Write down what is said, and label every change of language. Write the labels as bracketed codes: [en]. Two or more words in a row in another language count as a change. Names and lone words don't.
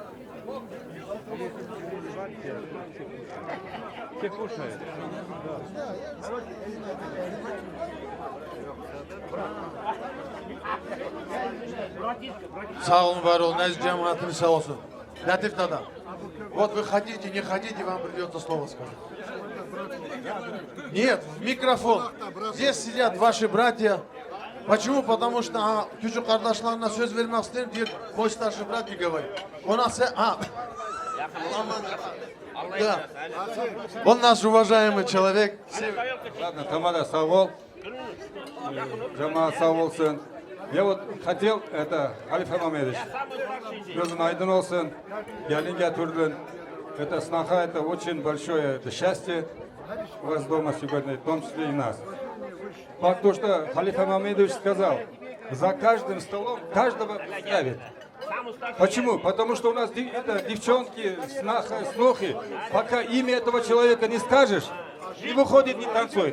[az] Sağ olun, var olun, aziz cemaatimiz sağ olsun. Latif Dada, [ru] вот вы хотите, не хотите, вам придется слово сказать. Нет, микрофон. Здесь сидят ваши братья. Почему? Потому что [az] küçük kardeşlerine söz vermek isterim diye boş [ru] старший брат не говорит. У нас да. Он наш уважаемый человек. Ладно, Тамара, [kum] сау бол. Жамаат сау болсын. [ru] Я вот хотел, это, Халифа Мамедович, [az] gözün aydın olsun, gelin getirdin. [ru] Это сноха, это очень большое это счастье у вас дома сегодня, в том числе и нас. Потому что Халифа Мамедович сказал, за каждым столом каждого ставит. Почему? Потому что у нас это, девчонки, снохи, пока имя этого человека не скажешь, не выходит, не танцует.